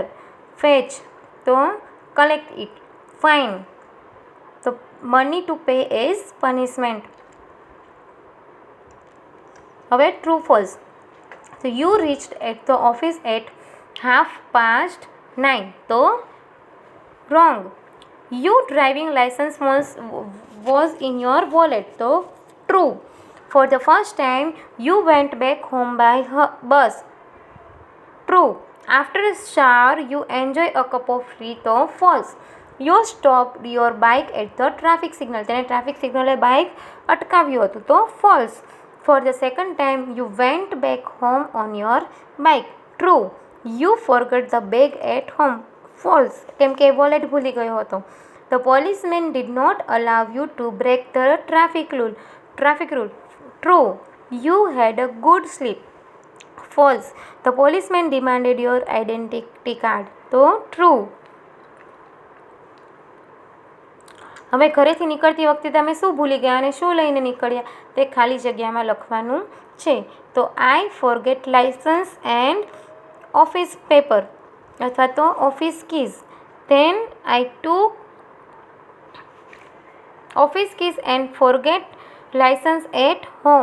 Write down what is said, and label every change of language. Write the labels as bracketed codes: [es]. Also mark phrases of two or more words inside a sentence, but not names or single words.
[en] fetch to collect it. fine to money to pay as punishment. હવે true false. તો you reached at the office at 9:30. તો wrong. Your driving license was in your wallet. તો true. For the first time, you went back home by bus. True. After a shower, you enjoy a cup of tea. તો false. You stopped your bike at the traffic signal. [gu] તેને ટ્રાફિક સિગ્નલે બાઇક અટકાવ્યું હતું. [en] તો false. For the second time, you went back home on your bike. True. You forgot the bag at home. False. [gu] કેમ કે વોલેટ ભૂલી ગયો હતો. [en] The policeman did not allow you to break the traffic rule. True. You had a good sleep. False. The policeman demanded your identity card. તો true. [gu] હવે ઘરેથી નીકળતી વખતે તમે શું ભૂલી ગયા અને શું લઈને નીકળ્યા તે ખાલી જગ્યામાં લખવાનું છે. [en] તો I forget license and office paper [gu] અથવા તો [en] office keys. Then I took office keys and forget license at home.